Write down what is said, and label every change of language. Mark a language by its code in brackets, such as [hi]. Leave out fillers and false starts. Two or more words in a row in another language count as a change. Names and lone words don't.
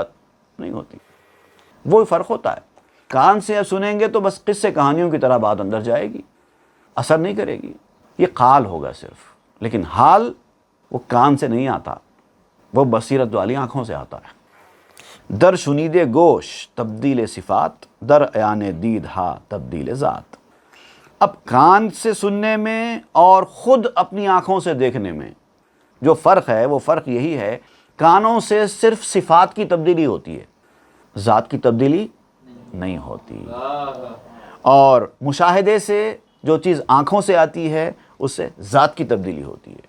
[ur] نہیں ہوتی۔ وہ فرق ہوتا ہے۔ کان سے سنیں گے تو بس قصے کہانیوں کی طرح بات اندر جائے گی، اثر نہیں کرے گی، یہ قال ہوگا صرف۔ لیکن حال وہ کان سے نہیں آتا، وہ بصیرت والی آنکھوں سے آتا ہے۔ [fa] در شنید گوش تبدیل صفات، در عیان دید ہا تبدیل ذات۔ [ur] اب کان سے سننے میں اور خود اپنی آنکھوں سے دیکھنے میں جو فرق ہے، وہ فرق یہی ہے، کانوں سے صرف صفات کی تبدیلی ہوتی ہے، ذات کی تبدیلی نہیں ہوتی۔ اور مشاہدے سے جو چیز آنکھوں سے آتی ہے اس سے ذات کی تبدیلی ہوتی ہے۔